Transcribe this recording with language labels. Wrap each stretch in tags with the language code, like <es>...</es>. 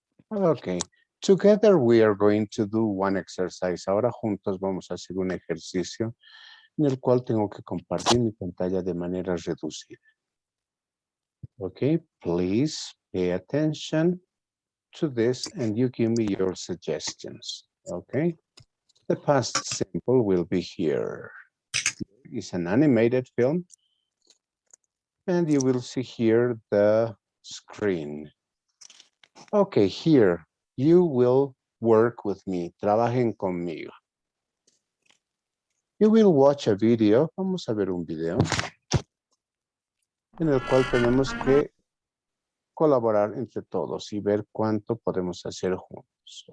<en>Okay, together we are going to do one exercise.</en> <es>Ahora juntos vamos a hacer un ejercicio en el cual tengo que compartir mi pantalla de manera reducida.</es> <en>Okay, please pay attention to this and you give me your suggestions. Okay, the past simple will be here. It's an animated film and you will see here the screen. Okay, here you will work with me.</en> <es>Trabajen conmigo.</es> <en>You will watch a video.</en> <es>Vamos a ver un video en el cual tenemos que colaborar entre todos y ver cuánto podemos hacer juntos.</es>